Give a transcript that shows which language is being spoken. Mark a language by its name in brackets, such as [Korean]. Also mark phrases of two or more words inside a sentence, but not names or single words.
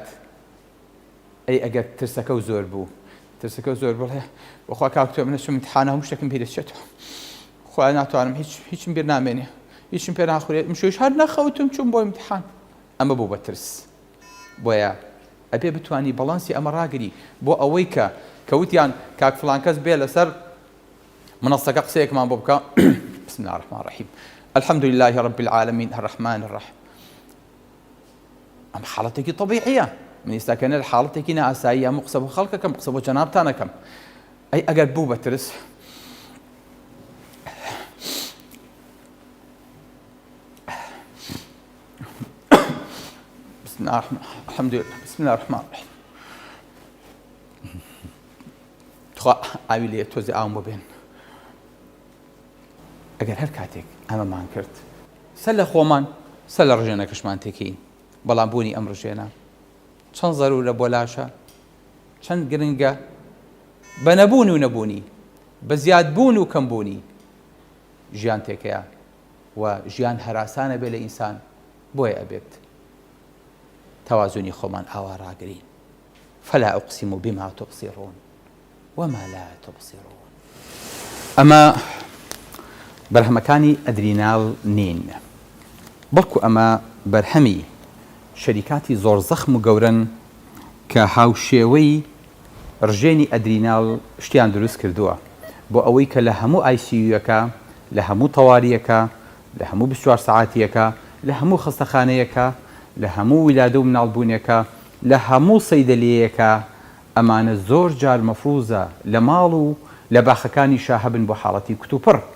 [Central Kurdish] ئەی ئەگەر ترسەکە و زۆر بوو ترسەکە زۆر بڵێ وەخوا کاکتۆ منە چم ئیمتحانە هەموو شتێکم پێ دەچێتەوە، خوا ناتوانم هیچم بیر نامێنێ، هیچم پێ ناخورێت، مشوش هەر نەخەوتم چوم بۆ ئیمتحان. ئەمە بوو بە ترس. بۆیە ئەبێ بتوانی بەڵانسی ئەمە ڕاگری بۆ ئەوەی کە کەوتیان کاک فڵان کەس بێ لەسەر منەسەکە قسەیەکمان بۆ بکە [Arabic] بسم الله الرحمن الرحیم الحمد لله رب العالمين الرحمن الرحيم. [Central Kurdish] ئەم حاڵەتێکی طبیعیە. من ئێستاکەنە لە حاڵەتێکی نائاسایی هەموو قسە بۆ خەڵکەکەم، قسە بۆ جەنابتانەکەم. ئەی ئەگەر بوو بە ترس [Arabic] بسم الله الرحمن الرحیم [Central Kurdish] خوا ئاوی لێ تۆزی ئاوم بۆ بێن. ئەگەر هەر کاتێک ئەمەمان کرد سەر لە خۆمان سەر لە ڕژێنەکەشمان تێکەین، بەڵام بوونی ئەم ڕژێنە چەند زەرورە بۆ لاشە، چەند گرنگە بە نەبوون و نەبوونی، بە زیادبوون و کەمبوونی ژیان تێکەیە و ژیان هەراسانە بێ لە ئینسان. بۆیە ئەبێت تەوازونی خۆمان ئاوا ڕاگرین. [Arabic] فلا ئوقسم بما تبصرون وما لا تبصرون. [Central Kurdish] ئەمە بەرهەمەکانی ئەدریناڵ نین، بەڵکو ئەمە بەرهەمی شەریکاتی زۆر زەخم و گەورن کە هاوشێوەی ڕژێنی ئەدریناڵ شتیان دروست کردووە بۆ ئەوەی کە لە هەموو ئایسیویەکە، لە هەموو تەواریەکە، لە هەموو 24 ساعاتیەکە، لە هەموو خستەخانەیەکە، لە هەموو ویلادە و مناڵبوونیەکە، لە هەموو سەیدەلێیەکە ئەمانە زۆر جار مەفروزە لە ماڵ و لە باخەکانی شا هەبن بۆ حاڵەتی کتوپڕ.